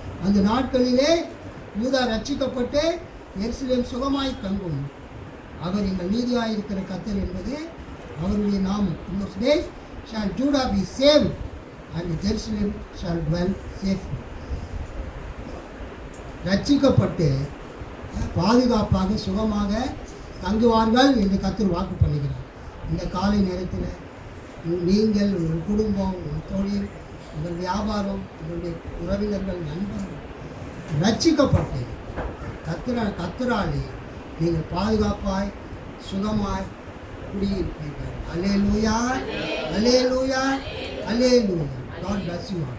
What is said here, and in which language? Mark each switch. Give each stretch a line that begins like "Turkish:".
Tamil: அந்த நாட்களிலே யூதா ரட்சிக்கப்பட்டு எருசலேம் சுகமாய் தங்கும். அவர் எங்கள் நீதியாய் இருக்கிற கர்த்தர் என்பது அவருடைய நாமம்.
English: In those days shall Judah be saved and Jerusalem shall dwell safely.
Tamil: ரட்சிக்கப்பட்டு பாதுகாப்பாக சுகமாக தங்குவார்கள் என்று கர்த்தர் வாக்கு பண்ணுகிறார். இந்த காலை நேரத்தில் நீங்கள், உங்கள் குடும்பம், உங்கள் தொழில், உங்கள் வியாபாரம், உங்களுடைய உறவினர்கள், நண்பர்கள் ரட்சிக்கப்பட்டு கர்த்தராலே நீங்கள் பாதுகாப்பாய் சுகமாய் குடியிருப்பீர்கள். அல்லேலூயா, அல்லேலூயா, அல்லேலூயா.
English: God bless you all.